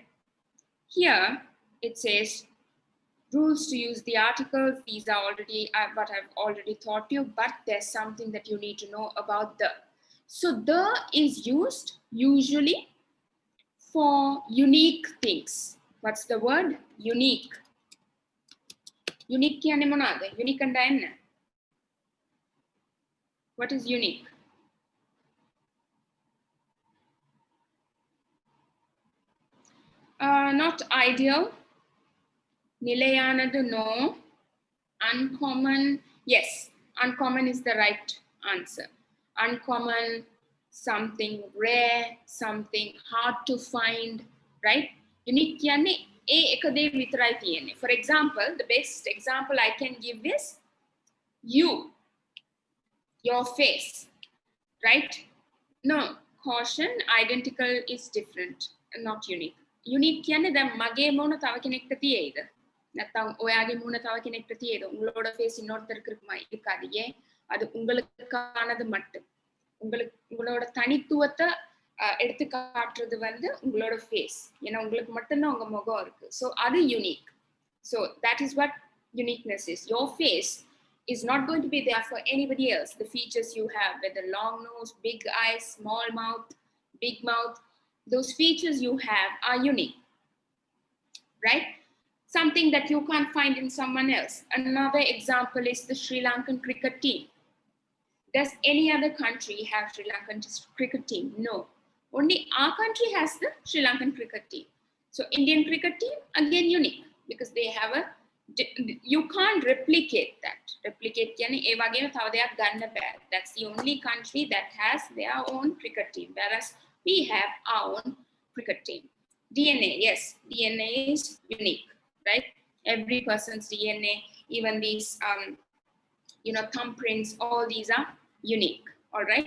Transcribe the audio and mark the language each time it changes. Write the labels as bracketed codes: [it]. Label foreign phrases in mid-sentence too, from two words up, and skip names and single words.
[en] Here it says rules to use the articles. These are already what I've already taught you, but there's something that you need to know about the. So the is used usually for unique things. What's the word? Unique. Unique [si] කියන්නේ මොනවාද? [en] Unique and என்ன? What is unique? Not ideal. Nilayanadu, no. Uncommon, yes. Uncommon is the right answer. Uncommon, something rare, something hard to find, right? [si] Unique කියන්නේ ඒ එක දේ විතරයි තියෙන්නේ. [en] For example, the best example I can give is you, your face, right? No, caution, identical is different, not unique. [si] Unique කියන්නේ දැන් මගේ මොන තව කෙනෙක්ට තියෙයිද? නැත්නම් ඔයාගේ මුණ තව කෙනෙක්ට තියෙද? [ta] உங்களோட ஃபேஸ் இன்னொருத்தருக்கு இருக்குமா? இருக்காது. ஏன்? அது உங்களுக்கானது மட்டும். உங்களோட தனித்துவத்தை எடுத்து காட்டுறது வந்து உங்களோட ஃபேஸ். ஏன்னா உங்களுக்கு மட்டும்தான் உங்க முகம் இருக்கு. So அது unique. [en] So that is what uniqueness is. Your face is not going to be there for anybody else. The features you have, whether long nose, big eyes, small mouth, big mouth, those features you have are unique, right? Something that you can't find in someone else. Another example is the Sri Lankan cricket team. Does any other country have Sri Lankan cricket team? No. Only our country has the Sri Lankan cricket team. So Indian cricket team, again unique, because they have a, you can't replicate that. [si] Replicate කියන්නේ ඒ වගේම තව දෙයක් ගන්න බෑ. [en] That's the only country that has their own cricket team, whereas we have our own cricket team. DNA, yes, DNA is unique, right? Every person's DNA, even these, thumbprints, all these are unique, all right?